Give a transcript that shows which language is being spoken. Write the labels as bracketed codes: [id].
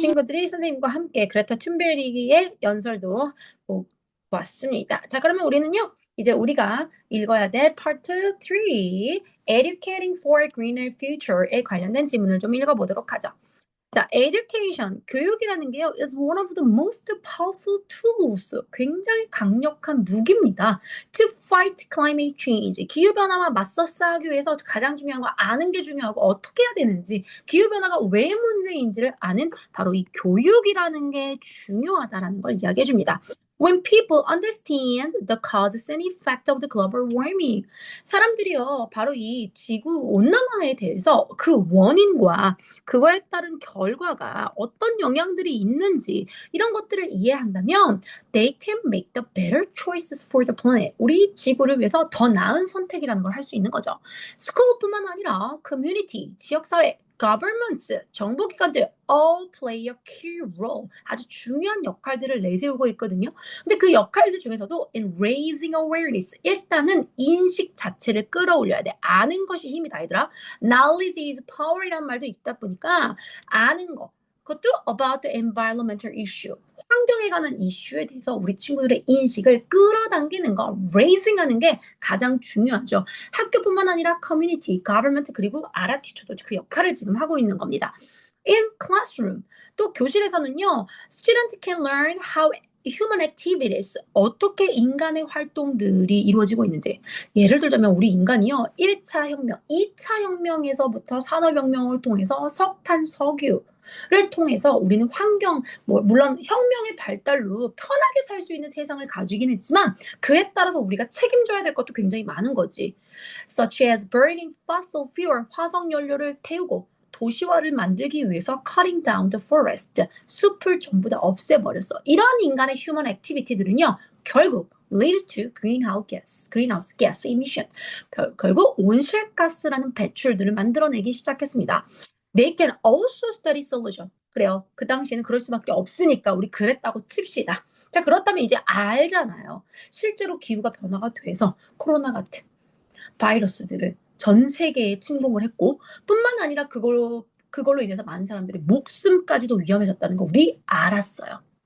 [ko] 친구들이 선생님과 함께 그레타 툰베리의 연설도 보았습니다. 자, 그러면 우리는요, 이제 우리가 읽어야 될 파트 3, Educating for a Greener Future에 관련된 지문을 좀 읽어보도록 하죠. [en] 자, education, [ko] 교육이라는 게요, [en] is one of the most powerful tools, [ko] 굉장히 강력한 무기입니다. [en] To fight climate change, [ko] 기후변화와 맞서 싸우기 위해서 가장 중요한 거 아는 게 중요하고 어떻게 해야 되는지, 기후변화가 왜 문제인지를 아는 바로 이 교육이라는 게 중요하다라는 걸 이야기해 줍니다. [en] When people understand the causes and effect of the global warming. [ko] 사람들이요, 바로 이 지구 온난화에 대해서 그 원인과 그거에 따른 결과가 어떤 영향들이 있는지 이런 것들을 이해한다면 [en] they can make the better choices for the planet. [ko] 우리 지구를 위해서 더 나은 선택이라는 걸 할 수 있는 거죠. 스쿨뿐만 아니라 community, 지역사회, governments, 정보기관들 all play a key role. 아주 중요한 역할들을 내세우고 있거든요. 근데 그 역할들 중에서도 [en] in raising awareness, [ko] 일단은 인식 자체를 끌어올려야 돼. 아는 것이 힘이다, 얘들아. [en] Knowledge is power [ko] 이란 말도 있다 보니까 아는 거. 그것도 [en] about the environmental issue. [ko] 환경에 관한 이슈에 대해서 우리 친구들의 인식을 끌어당기는 거, raising 하는 게 가장 중요하죠. 학교뿐만 아니라 community, government, 그리고 아라티초도 그 역할을 지금 하고 있는 겁니다. [en] In classroom, [ko] 또 교실에서는요, [en] students can learn how human activities, [ko] 어떻게 인간의 활동들이 이루어지고 있는지. 예를 들자면 우리 인간이요, 1차 혁명, 2차 혁명에서부터 산업혁명을 통해서 석탄, 석유를 통해서 우리는 환경, 물론 혁명의 발달로 편하게 살 수 있는 세상을 가지긴 했지만 그에 따라서 우리가 책임져야 될 것도 굉장히 많은 거지. [en] Such as burning fossil fuel, [ko] 화석 연료를 태우고 도시화를 만들기 위해서 [en] cutting down the forest, [ko] 숲을 전부 다 없애버렸어. 이런 인간의 [en] human activity들은요, 결국 lead to greenhouse gas emission. [ko] 결국 온실가스라는 배출들을 만들어내기 시작했습니다. [en] They can also study solution. [ko] 그래요. 그 당시에는 그럴 수밖에 없으니까 우리 그랬다고 칩시다. 자, 그렇다면 이제 알잖아요. 실제로 기후가 변화가 돼서 코로나 같은 바이러스들을 전 세계에 침공을 했고 뿐만 아니라 그걸로 인해서 많은 사람들의 목숨까지도 위험해졌다는 거 우리 알았어요.